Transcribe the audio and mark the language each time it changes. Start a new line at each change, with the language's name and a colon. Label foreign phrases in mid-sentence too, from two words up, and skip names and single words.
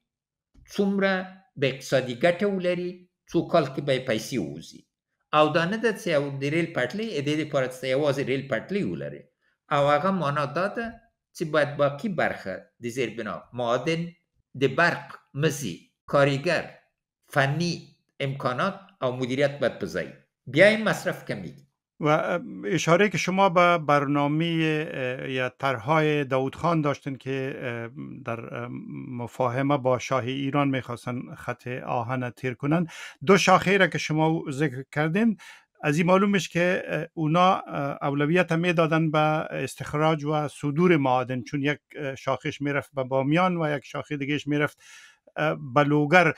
Pashto: څومره به اقتصادي ګټه ولري څو کال کې به پیسې ووځي او دا نه ده چې یو د ریل پټلۍ د دې لپاره چې یوازې ریل پټلۍ ولري او هغه معنا دا ده چې باید باقي برخه د زیربنا معادن د برق مزي کارګر فني امکانات او مدیریت باید په ځای بیا یې مصرف کمیږي
Persian: و اشاره که شما به برنامه یا طرحهای داود خان داشتین که در مفاهمه با شاه ایران میخواستن خط آهن تیر کنن، دو شاخه را که شما ذکر کردین از این معلوم است که اونا اولویت میدادن به استخراج و صدور معادن، چون یک شاخش میرفت به بامیان و یک شاخه دیگهش میرفت به لوگر.